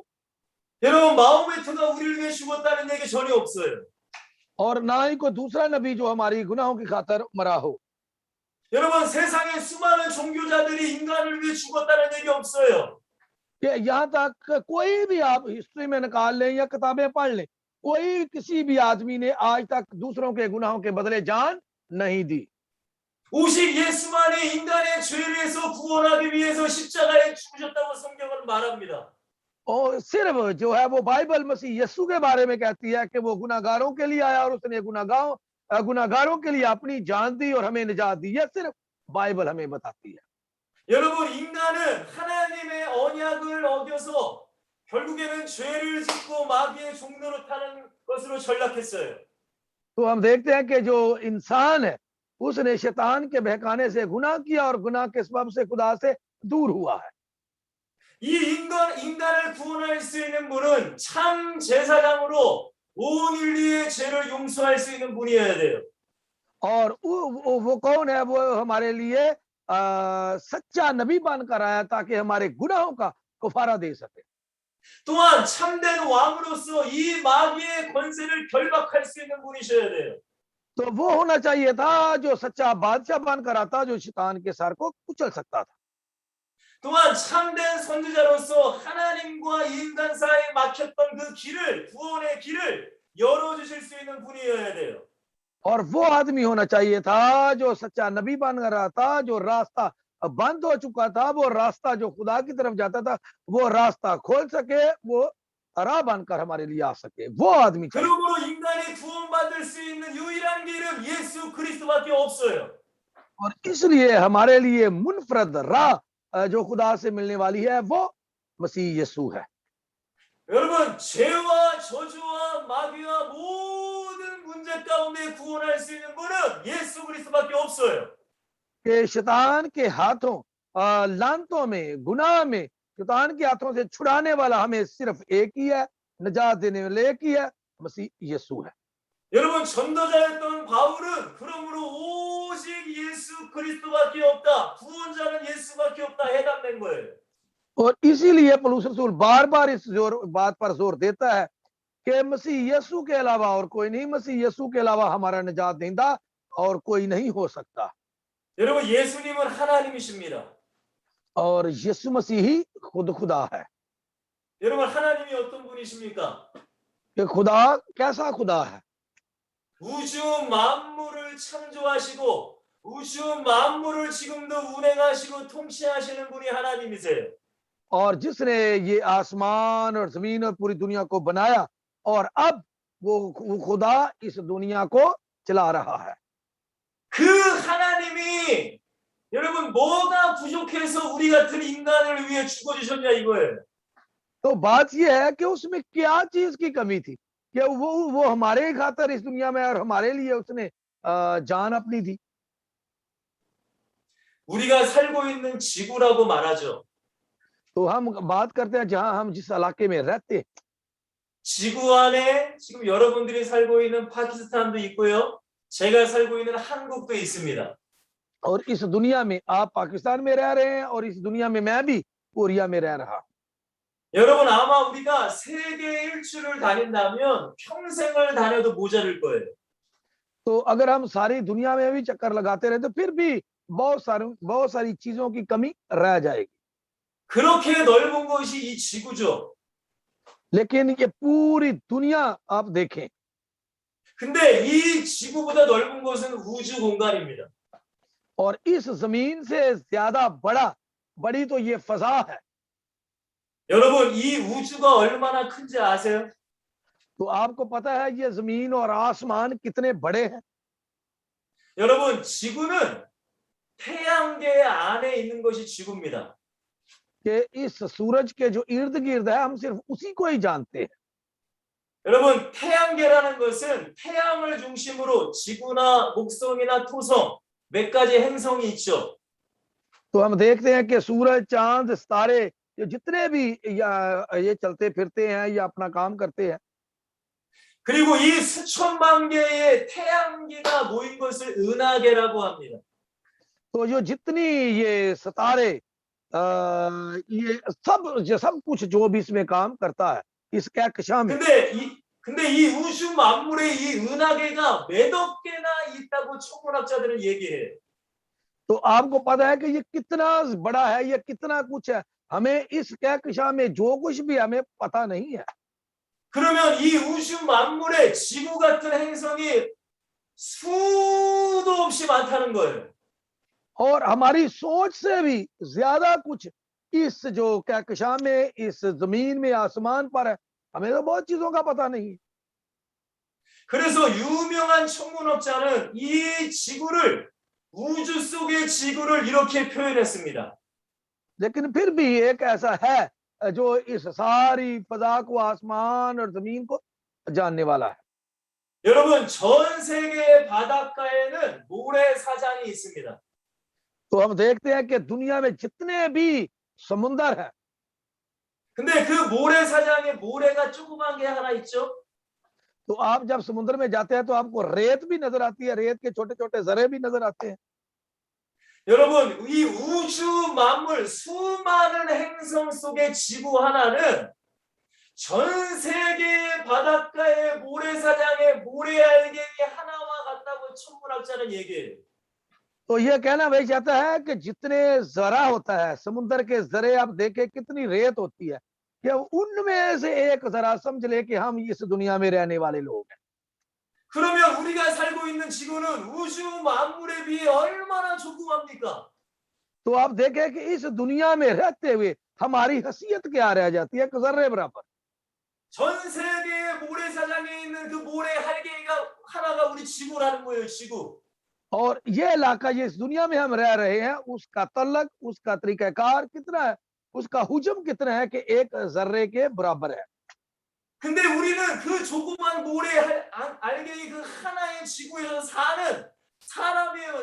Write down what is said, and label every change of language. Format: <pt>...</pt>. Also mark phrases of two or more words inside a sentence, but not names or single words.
<ko>여러분 마호메트가 우리를 위해 죽었다는 얘기 전혀 없어요.</ko> <ur>اور نہ ہی کوئی دوسرا نبی جو ہماری گناہوں کی خاطر مرا ہو.</ur> <ko>여러분 세상에 수많은 종교자들이 인간을 위해 죽었다는 얘기 없어요.</ko> <ur>کہ یہاں تک کوئی بھی آپ ہسٹری میں نکال لیں یا کتابیں پڑھ لیں، کوئی کسی بھی آدمی نے آج تک دوسروں کے گناہوں کے بدلے جان نہیں دی.</ur> <ko>오직 예수만이 인간의 죄에서 구원하기 위해서 십자가에 죽으셨다고 성경은 말합니다.</ko> <ur>اور صرف جو ہے وہ بائبل مسیح یسوع کے بارے میں کہتی ہے کہ وہ گناہگاروں کے لیے آیا اور اس نے گناہگاروں کے لیے اپنی جان دی اور ہمیں نجات دی. یہ صرف بائبل ہمیں بتاتی ہے.</ur> <ko>여러분 인간은 하나님의 언약을 어겨서 결국에는 죄를 짓고 마귀의 종로로 타는 것으로 전락했어요.</ko> <ur>تو ہم دیکھتے ہیں کہ جو انسان ہے اس نے شیطان کے بہکانے سے گناہ کیا اور گناہ کے سبب سے خدا سے دور ہوا ہے.</ur> <ko>이 인간을 구원할 수 있는 분은 참 제사장으로 온 인류의 죄를 용서할 수 있는 분이어야 돼요.</ko> <ur>اور وہ کون ہے? وہ ہمارے لیے سچا نبی بن کر آیا تاکہ ہمارے گناہوں کا کفارہ دے سکے.</ur> <ko>또한 참된 왕으로서 이 마귀의 권세를 결박할 수 있는 분이셔야 돼요.</ko> <ur>تو وہ ہونا چاہیے تھا جو سچا بادشاہ بن کر آتا، جو شیطان کے سر کو کچل سکتا تھا.</ur> <ko>또한 참된 선지자로서 하나님과 인간 사이에 막혔던 그 길을, 구원의 길을 열어주실 수 있는 분이어야 돼요.</ko> <ur>اور وہ آدمی ہونا چاہیے تھا جو سچا نبی بن کر آتا، جو راستہ بند ہو چکا تھا، وہ راستہ جو خدا کی طرف جاتا تھا، وہ راستہ کھول سکے، وہ راہ بن کر ہمارے لیے آ سکے، وہ آدمی چاہیے.</ur> <ko>그러므로 인간이 구원받을 수 있는 유일한 길은 예수 그리스도밖에 없어요.</ko> <ur>اور اس لیے ہمارے لیے منفرد راہ جو خدا سے ملنے والی ہے وہ مسیح یسوع ہے.</ur> <ko>여러분, 죄와 저주와 마귀와 모든 문제 가운데 구원할 수 있는 분은 예수 그리스도밖에 없어요.</ko> <ur>کہ شیطان کے ہاتھوں لعنتوں میں، گناہ میں شیطان کے ہاتھوں سے چھڑانے والا ہمیں صرف ایک ہی ہے، نجات دینے والا ایک ہی ہے، مسیح یسوع ہے.</ur> <ko>여러분, 전도자였던 바울은 그러므로 오직 예수 그리스도밖에 없다, 구원자는 예수밖에 없다 해답낸 거예요.</ko> <ur>اور اسی لیے پولس رسول بار بار اس بات پر زور دیتا ہے کہ مسیح یسوع کے علاوہ اور کوئی نہیں، مسیح یسوع کے علاوہ ہمارا نجات دیندا اور کوئی نہیں ہو سکتا.</ur> <ko>여러분, 예수님은 하나님이십니다.</ko> <ur>اور یسوع مسیح ہی خود خدا ہے.</ur> <ko>여러분, 하나님이 어떤 분이십니까?</ko> <ur>کہ خدا کیسا خدا ہے?</ur> <ko>우주 만물을 창조하시고 우주 만물을 지금도 운행하시고 통치하시는 분이 하나님이세요.</ko> <ur>اور جس نے یہ آسمان اور زمین اور پوری دنیا کو بنایا اور اب وہ خدا اس دنیا کو چلا رہا ہے.</ur> <ko>그 하나님이 여러분 뭐가 부족해서 우리 같은 인간을 위해 죽어주셨냐 이거예요.</ko> <ur>تو بات یہ ہے کہ اس میں کیا چیز کی کمی تھی کہ وہ ہمارے خاطر اس دنیا میں اور ہمارے لیے اس نے جان اپنی دی.</ur> <ko>우리가 살고 있는 지구라고 말하죠.</ko> <ur>تو ہم بات کرتے ہیں جہاں ہم جس علاقے میں رہتے ہیں,</ur> <ko>지구 안에 지금 여러분들이 살고 있는 파키스탄도 있고요. 제가 살고 있는 한국도 있습니다.</ko> <ur>اور اس دنیا میں آپ پاکستان میں رہ رہے ہیں اور اس دنیا میں میں بھی کوریا میں رہ رہا.</ur> <ko>여러분, 아마 우리가 세계 일주를 다닌다면 평생을 다녀도 모자랄 거예요.</ko> <ur>تو اگر ہم ساری دنیا میں بھی چکر لگاتے رہے تو پھر بھی بہت ساری چیزوں کی کمی رہ جائے گی.</ur> <ko>그렇게 넓은 것이 이 지구죠.</ko> <ur>لیکن یہ پوری دنیا آپ دیکھیں,</ur> <ko>근데 이 지구보다 넓은 것은 우주 공간입니다.</ko> <ur>اور اس زمین سے زیادہ بڑی تو یہ فضا ہے.</ur> <ko>여러분, 이 우주가 얼마나 큰지 아세요?</ko> <ur>تو آپ کو پتا ہے یہ زمین اور آسمان کتنے بڑے ہیں?</ur> <ko>여러분, 지구는 태양계 안에 있는 것이 지구입니다.</ko> <ur>کہ اس سورج کے جو ارد گرد ہے ہم صرف اسی کو ہی جانتے ہیں.</ur> <ko>여러분, 태양계라는 것은 태양을 중심으로 지구나 목성이나 토성 몇 가지 행성이 있죠.</ko> <ur>تو ہم دیکھتے ہیں کہ سورج، چاند، ستارے جتنے بھی یہ چلتے پھرتے ہیں یا اپنا کام کرتے ہیں,</ur> <ko>그리고 이 수천만 개의 태양계가 모인 것을 은하계라고 합니다.</ko> <ur>تو جو جتنی یہ ستارے یہ سب کچھ جو بھی اس میں کام کرتا ہے اس کہکشاں میں,</ur> <ko>근데 이 우주 만물에 이 은하계가 몇억 개나 있다고 천문학자들은 얘기해요.</ko> <ur>تو آپ کو پتا ہے کہ یہ کتنا بڑا ہے، یہ کتنا کچھ ہے، ہمیں اس کہکشاں میں جو کچھ بھی ہمیں پتا نہیں ہے.</ur> <ko>그러면 이 우주 만물에 지구 같은 행성이 수도 없이 많다는 거예요.</ko> <ur>اور ہماری سوچ سے بھی زیادہ کچھ اس جو کہکشاں میں، اس زمین میں، آسمان پر ہے، ہمیں تو بہت چیزوں کا پتا نہیں ہے.</ur> <ko>그래서 유명한 천문학자는 이 지구를 우주 속의 지구를 이렇게 표현했습니다.</ko> <ur>لیکن پھر بھی ایک ایسا ہے جو اس ساری فضا کو، آسمان اور زمین کو جاننے والا ہے.</ur> <ko>여러분, 전 세계 바닷가에는 모래사장이 있습니다.</ko> <ur>تو ہم دیکھتے ہیں کہ دنیا میں جتنے بھی سمندر ہے,</ur> <ko>근데 그 모래사장에 모래가 조그만 게 하나 있죠.</ko> <ur>تو آپ جب سمندر میں جاتے ہیں تو آپ کو ریت بھی نظر آتی ہے، ریت کے چھوٹے چھوٹے ذرے بھی نظر آتے ہیں.</ur> <ko>여러분, 이 우주 만물 수많은 행성 속의 지구 하나는 전 세계 바닷가의 모래사장에 모래알갱이 하나와 같다고 천문학자는 얘기해요.</ko> <ur>تو یہ کہنا وہی چاہتا ہے کہ جتنے ذرہ ہوتا ہے، سمندر کے ذرے آپ دیکھیں کتنی ریت ہوتی ہے، کہ ان میں سے ایک ذرہ سمجھ لے کہ ہم اس دنیا میں رہنے والے لوگ ہیں.</ur> <ko>그러면 우리가 살고 있는 지구는 우주 만물에 비해 얼마나 조그맣니까?</ko> <ur>تو آپ دیکھیں کہ اس دنیا میں رہتے ہوئے ہماری حیثیت کیا رہ جاتی ہے، ایک ذرے برابر.</ur> <ko>전 세계의 모래사장에 있는 그 모래 할개가 하나가 우리 지구라는 거예요. 지구.</ko> <ur>اور یہ علاقہ جس دنیا میں ہم رہ رہے ہیں اس کا تلک، اس کا طریقہ کار کتنا ہے، اس کا حجم کتنا ہے کہ ایک ذرے کے برابر ہے.</ur> <ko>근데 우리는 그 조그만 모래 알갱이 그 하나의 지구에서 사는 사람이에요.</ko>